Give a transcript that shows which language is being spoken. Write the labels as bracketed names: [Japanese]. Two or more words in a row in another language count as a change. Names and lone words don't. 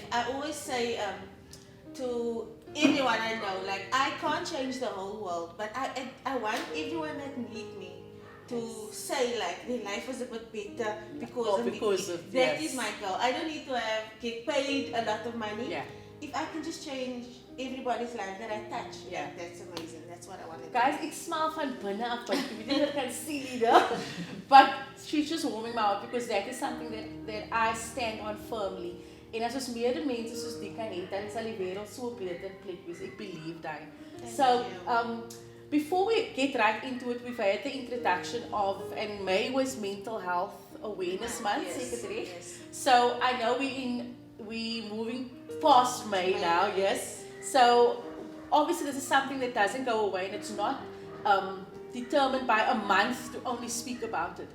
[English] I always say to everyone I know, like, I can't change the whole world, but I want everyone that need me to say like their life was a bit better because of me. That yes. is my goal. I don't need to get paid a lot of money. Yeah. If I can just change everybody's life that I touch, Yeah. that's amazing. That's what I want to do. Guys, [Afrikaans] ek smile van binne af, [English] but you didn't can see it. But she's just warming my heart because that is something that I stand on firmly. [Afrikaans] En as ons meer mense soos die kan hê, dan sal die wêreld so 'n beter plek wees. Ek believe that. [English] So, before we get right into it, we've had the introduction of, and May was Mental Health Awareness Month, Secretary. Yes. So I know we moving past May now, yes. So obviously this is something that doesn't go away, and it's not determined by a month to only speak about it.